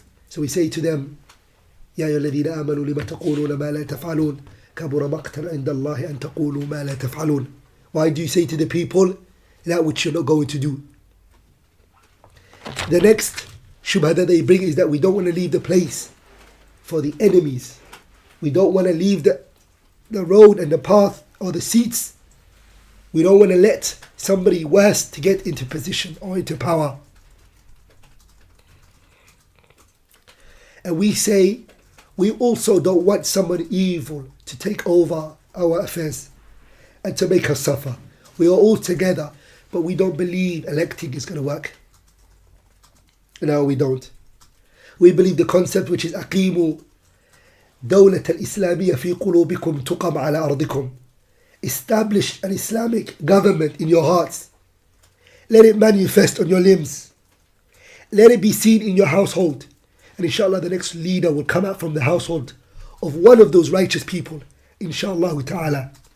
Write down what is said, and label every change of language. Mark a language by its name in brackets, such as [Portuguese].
[English] So we say to them, [Arabic] يا أيها الذين آمنوا لما تقولون ما لا تفعلون كبر مقتا عند الله أن تقولوا ما لا تفعلون. [English] Why do you say to the people that which you're not going to do? The next shubha that they bring is that we don't want to leave the place for the enemies. We don't want to leave the road and the path or the seats. We don't want to let somebody worse to get into position or into power. And we say, we also don't want somebody evil to take over our affairs and to make us suffer. We are all together, but we don't believe electing is going to work. No, we don't. We believe the concept which is [Arabic] أقيموا دولة الإسلامية في قلوبكم تقم على أرضكم. [English] Establish an Islamic government in your hearts. Let it manifest on your limbs. Let it be seen in your household. And inshallah the next leader will come out from the household of one of those righteous people. Inshallah ta'ala.